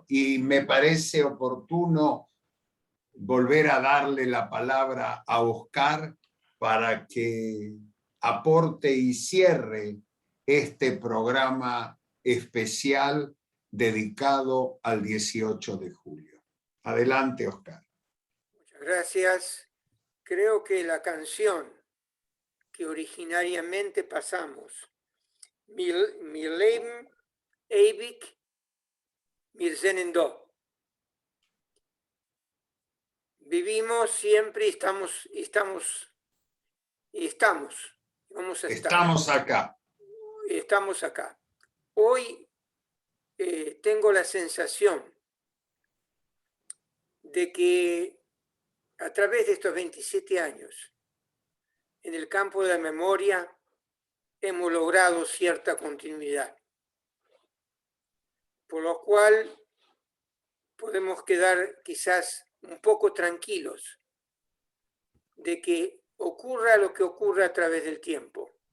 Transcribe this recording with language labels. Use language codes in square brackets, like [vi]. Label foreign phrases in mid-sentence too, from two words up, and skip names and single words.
[es] Y me parece oportuno volver a darle la palabra a Oscar para que aporte y cierre este programa especial dedicado al 18 de julio. Adelante, Oscar. Muchas gracias. Creo que la canción que originariamente pasamos, [yi] Mir Leben ewig, wir sind do. [es] Vivimos siempre y estamos, vamos a estar. Estamos acá. Estamos acá. Hoy tengo la sensación de que a través de estos 27 años, en el campo de la memoria, hemos logrado cierta continuidad, por lo cual podemos quedar quizás un poco tranquilos de que ocurra lo que ocurra a través del tiempo.